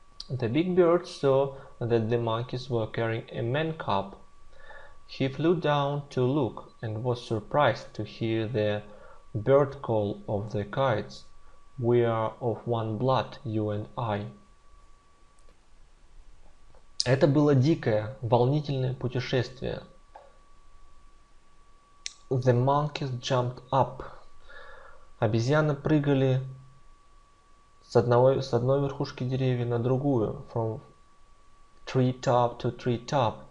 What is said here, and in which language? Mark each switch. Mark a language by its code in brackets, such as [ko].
[en] The big bird saw that the monkeys were carrying a man cub. He flew down to look and was surprised to hear the bird call of the kites. We are of one blood, you and I. [ru] Это было дикое, волнительное путешествие. [en] The monkeys jumped up. [ru] Обезьяны прыгали с одной верхушки деревья на другую. [en] From treetop to treetop.